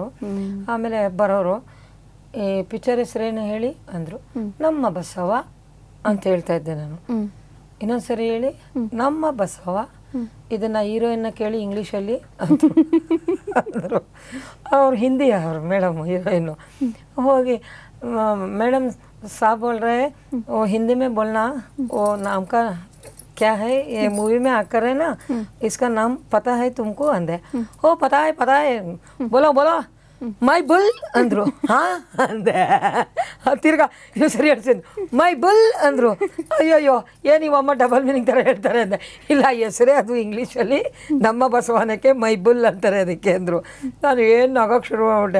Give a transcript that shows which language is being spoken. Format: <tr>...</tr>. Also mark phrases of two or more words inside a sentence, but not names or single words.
<kn>ಆಮೇಲೆ ಬರೋರು, ಈ ಪಿಕ್ಚರ್ ಹೆಸರೇನು ಹೇಳಿ ಅಂದರು. ನಮ್ಮ ಬಸವ ಅಂತ ಹೇಳ್ತಾ ಇದ್ದೆ ನಾನು. ಇನ್ನೊಂದ್ಸರಿ ಹೇಳಿ, ನಮ್ಮ ಬಸವ. ಇದನ್ನು ಹೀರೋಯಿನ್ನ ಕೇಳಿ ಇಂಗ್ಲೀಷಲ್ಲಿ ಅಂದರು. ಅವ್ರು ಹಿಂದಿ, ಅವರು ಮೇಡಮ್ ಹೀರೋಯಿನ್ನು.</kn> <hi>ಹೋಗಿ मैडम साहब बोल रहे हैं, वो हिंदी में बोलना, वो नाम का क्या है, ये मूवी में आकर है ना, इसका नाम पता है तुमको अंदे. ओ पता है बोलो बोलो.</hi> <en>my bull</en> <kn>ಅಂದರು. ಹಾಂ ಅಂದೆ. ತಿರ್ಗಾ ಇದು ಸರಿ ಹೇಳ್ತೀನಿ,</kn> <en>my bull</en> <kn>ಅಂದರು. ಅಯ್ಯೋಯ್ಯೋ, ಏನು ಇವಮ್ಮ</kn> <en>double meaning</en> <kn>ಥರ ಹೇಳ್ತಾರೆ ಅಂದೆ. ಇಲ್ಲ, ಹೆಸರೇ ಅದು ಇಂಗ್ಲೀಷಲ್ಲಿ ನಮ್ಮ ಬಸವನಕ್ಕೆ</kn> <en>my bull</en> <kn>ಅಂತಾರೆ ಅದಕ್ಕೆ ಅಂದರು. ನಾನು ಏನು ನಗೋಕ್ಕೆ ಶುರು ಮಾಡ್ಬಿಟ್ಟೆ.</kn>